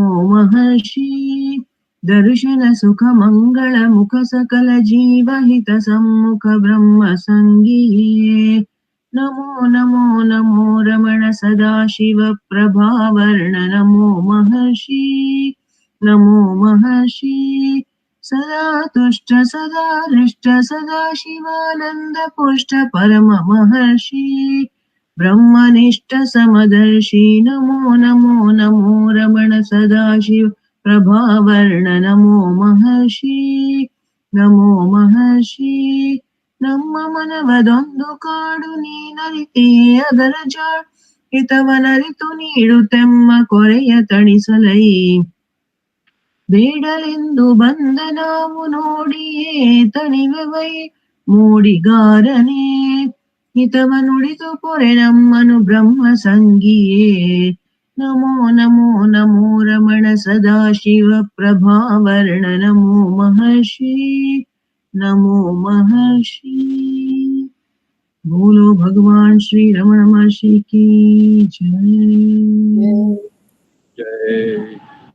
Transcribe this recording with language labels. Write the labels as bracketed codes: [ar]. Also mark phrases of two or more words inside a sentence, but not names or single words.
[kn] ಮಹರ್ಷಿ ದರ್ಶನ ಸುಖ ಮಂಗಳ ಮುಖ ಸಕಲ ಜೀವ ಹಿತ ಸಮ್ಮುಖ ಬ್ರಹ್ಮ ಸಂಗಿಯೇ ನಮೋ ನಮೋ ನಮೋ ರಮಣ ಸದಾಶಿವ ಪ್ರಭಾವರ್ಣ ನಮೋ ಮಹರ್ಷಿ ನಮೋ ಮಹರ್ಷಿ ಸದಾ ತುಷ್ಟ ಸದಾ ಹೃಷ್ಟ ಸದಾ ಶಿವಾನಂದ ಪುಷ್ಟ ಪರಮ ಮಹರ್ಷಿ ಬ್ರಹ್ಮನಿಷ್ಠ ಸಮದರ್ಶಿ ನಮೋ ನಮೋ ನಮೋ ರಮಣ ಸದಾಶಿವ ಪ್ರಭಾವರ್ಣ ನಮೋ ಮಹರ್ಷಿ ನಮೋ ಮಹರ್ಷಿ ನಮ್ಮ ಮನವದೊಂದು ಕಾಡು ನೀನರಿತೆಯೇ ಅದರ ಜಾಡು ಹಿತವನರಿತು ನೀಡುತ್ತೆಮ್ಮ ಕೊರೆಯ ತಣಿಸಲೈ ಬೇಡಲೆಂದು ಬಂದ ನಾವು ನೋಡಿಯೇ ತಣಿವೆವೈ ಮೂಡಿಗಾರನೇ ಹಿತವ ನುಡಿದು ಪೊರೆ ನಮ್ಮನು ಬ್ರಹ್ಮ ಸಂಗಿಯೇ ನಮೋ ನಮೋ ನಮೋ ರಮಣ ಸದಾಶಿವ ಪ್ರಭಾವರ್ಣ ನಮೋ ಮಹರ್ಷಿ ನಮೋ ಮಹರ್ಷಿ [hi] बोलो भगवान श्री रमण महर्षि की जय जय